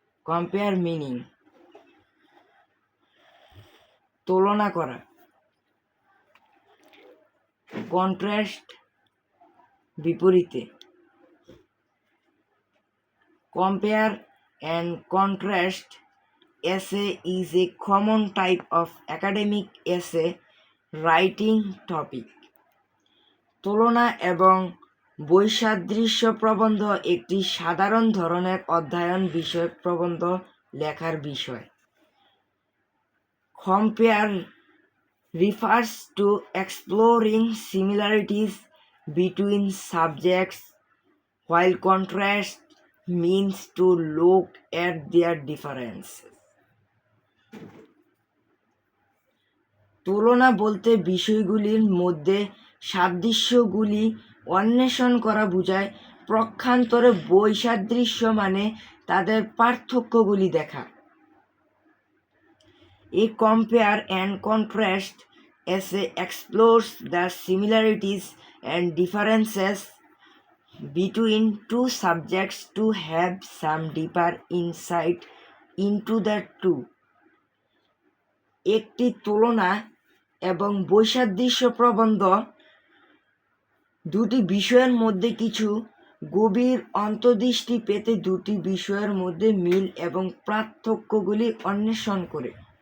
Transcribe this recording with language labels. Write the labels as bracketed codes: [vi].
[en] Compare meaning তুলনা করা, contrast বিপরীতে। Compare and contrast essay is a common type of academic essay writing topic. [bn] তুলনা এবং বৈসাদৃশ্য প্রবন্ধ একটি সাধারণ ধরনের অধ্যয়ন বিষয়ক প্রবন্ধ লেখার বিষয়। [en] Compare refers to exploring similarities between subjects, while contrast means to look at their differences. [bn] তুলনা বলতে বিষয়গুলির মধ্যে সাদৃশ্যগুলি অন্বেষণ করা বোঝায়। পক্ষান্তরে বৈসাদৃশ্য মানে তাদের পার্থক্যগুলি দেখা। [en] A compare and contrast essay explores the similarities and differences between two subjects to have some deeper insight into the two. [bn] একটি তুলনা এবং বৈসাদৃশ্য প্রবন্ধ দুটি বিষয়ের মধ্যে কিছু গভীর অন্তর্দৃষ্টি পেতে দুটি বিষয়ের মধ্যে মিল এবং পার্থক্যগুলি অন্বেষণ করে।